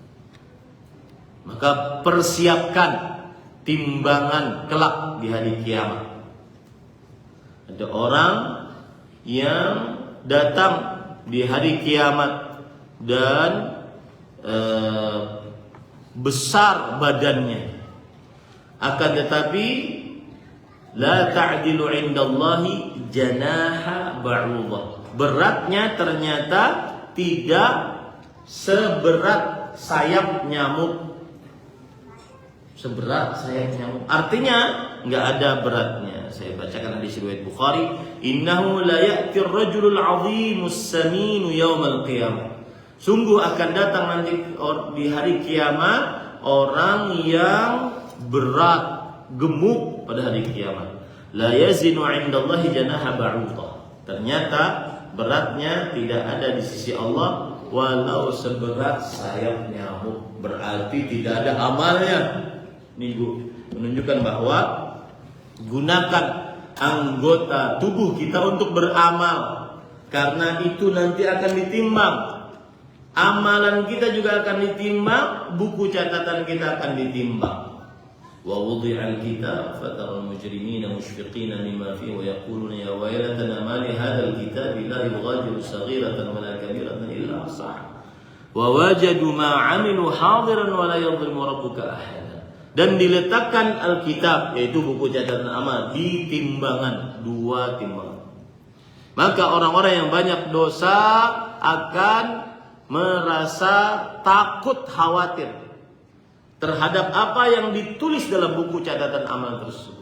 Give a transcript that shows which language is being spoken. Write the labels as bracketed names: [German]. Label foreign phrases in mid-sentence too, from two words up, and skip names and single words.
[Indonesian] Maka persiapkan timbangan kelak di hari kiamat. Ada orang yang datang di hari kiamat dan besar badannya, akan tetapi [Arabic] لا تعدل عند الله جناح بعوضة. [Indonesian] Beratnya ternyata tidak seberat sayap nyamuk. Seberat sayap nyamuk. Artinya nggak ada beratnya. [Arabic] Saya bacakan hadis riwayat Bukhari, إنه ليأتي الرجل العظيم السمين يوم القيامة. [Indonesian] Sungguh akan datang nanti di hari kiamat orang yang berat, gemuk pada hari kiamat. [Arabic] لا يزن عند الله جناح بعوضة. [Indonesian] Ternyata beratnya tidak ada di sisi Allah walau seberat sayap nyamuk. Berarti tidak ada amalnya. Ini menunjukkan bahwa gunakan anggota tubuh kita untuk beramal, karena itu nanti akan ditimbang. Amalan kita juga akan ditimbang, buku catatan kita akan ditimbang. [Arabic] ووضع الكتاب فترى المجرمين مشفقين مما فيه ويقولون يا ويلتنا مال هذا الكتاب لا يغادر صغيرة ولا كبيرة إلا أحصاها ووجدوا ما عملوا حاضرا ولا يظلم ربك أحدا. [Indonesian] Dan diletakkan Alkitab, yaitu buku catatan amal, di timbangan, 2 timbangan. Maka orang-orang yang banyak dosa akan merasa takut, khawatir terhadap apa yang ditulis dalam buku catatan amal tersebut.